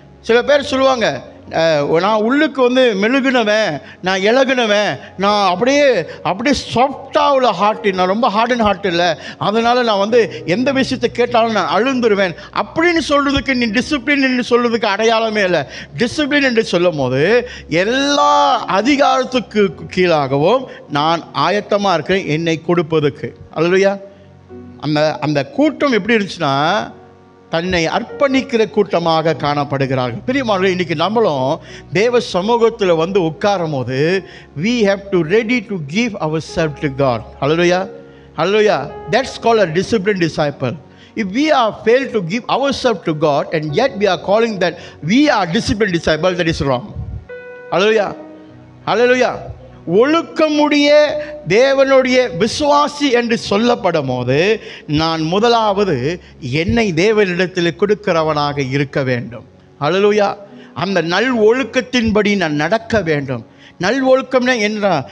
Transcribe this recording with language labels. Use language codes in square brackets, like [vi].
[ta] சில பேர் சொல்லுவாங்க, நான் உள்ளுக்கு மெழுகுனவன், நான் இலகுனவன், நான் அப்படியே சாஃப்டாக உள்ள ஹார்ட், நான் ரொம்ப [en] hard and hard [ta] இல்லை, அதனால் நான் எந்த விஷயத்தை கேட்டாலும் நான் அழுந்துருவேன் அப்படின்னு சொல்கிறதுக்கு, நீ டிசிப்ளின் என்று சொல்கிறதுக்கு அடையாளமே இல்லை. டிசிப்ளின் என்று சொல்லும் போது எல்லா அதிகாரத்துக்கு கீழாகவும் நான் ஆயத்தமாக இருக்கிறேன் என்னை கொடுப்பதுக்கு. அல்லேலூயா. அந்த கூட்டம் எப்படி இருந்துச்சுன்னா தன்னை அர்ப்பணிக்கிற கூட்டமாக காணப்படுகிறார்கள். பிரியமானவர்களே, இன்றைக்கி நம்மளும் தேவ சமூகத்தில் உட்காரும் போது [en] we have to ready to give ourselves to God. Hallelujah. Hallelujah. That's called a disciplined disciple. If we are failed to give ourselves to God and yet we are calling that we are disciplined disciple, that is wrong. Hallelujah. Hallelujah. [ta] ஒழுக்கமுடைய தேவனுடைய விசுவாசி என்று சொல்லப்படும் போது நான் முதலாவது என்னை தேவனிடத்தில் கொடுக்கிறவனாக இருக்க வேண்டும். ஹல்லேலூயா. அந்த நல் ஒழுக்கத்தின்படி நான் நடக்க வேண்டும். நல் ஒழுக்கம்னா என்ன?